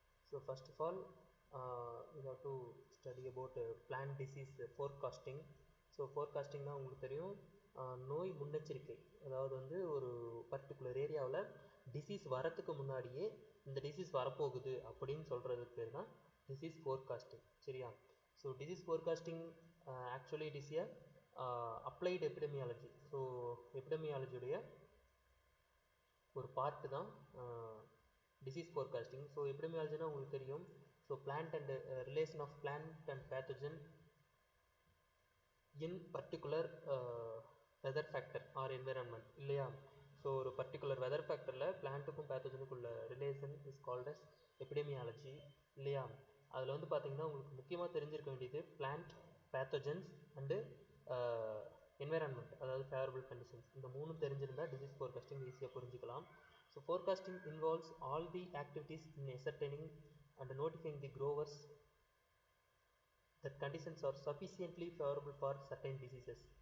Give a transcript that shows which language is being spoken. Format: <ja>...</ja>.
<en>So first of all we have to study about plant disease forecasting. So forecasting</en> <ta>na உங்களுக்கு தெரியும் நோய் முன்னெச்சரிக்கை, அதாவது வந்து ஒரு பர்டிகுலர் ஏரியாவில் டிசீஸ் வரத்துக்கு முன்னாடியே இந்த டிசீஸ் வரப்போகுது அப்படின்னு சொல்கிறதுக்கு பேர் தான் டிசீஸ் ஃபோர்காஸ்டிங். சரியா?</ta> <en>So disease forecasting actually it is a applied epidemiology.</en> <ta>So எபிடமியாலஜியுடைய ஒரு பார்ட்டு தான் டிசீஸ் ஃபோர்காஸ்டிங்.</ta> <en>so</en> <ta>எபிடமியாலஜினா உங்களுக்கு தெரியும்.</ta> <en>So plant and relation of plant and pathogen in particular weather factor or environment இல்லையா?</en> <ta>ஸோ ஒரு particular weather ஃபேக்டரில் பிளான்ட்டுக்கும் பேத்தோஜனுக்குள்ள relation</ta> <en>is called as</en> <ta>epidemiology இல்லையா? அதில் வந்து பார்த்தீங்கன்னா உங்களுக்கு முக்கியமாக தெரிஞ்சிருக்க வேண்டியது பிளான்ட், பேத்தோஜன்ஸ் அண்டு என்விரான்மெண்ட், அதாவது ஃபேவரபிள் கண்டிஷன்ஸ். இந்த மூணு தெரிஞ்சிருந்தால் டிசீஸ் ஃபோர்காஸ்டிங் ஈஸியாக புரிஞ்சிக்கலாம்.</ta> <en>So forecasting involves all the activities in ascertaining and notifying the growers that conditions are sufficiently favorable for certain diseases.</en>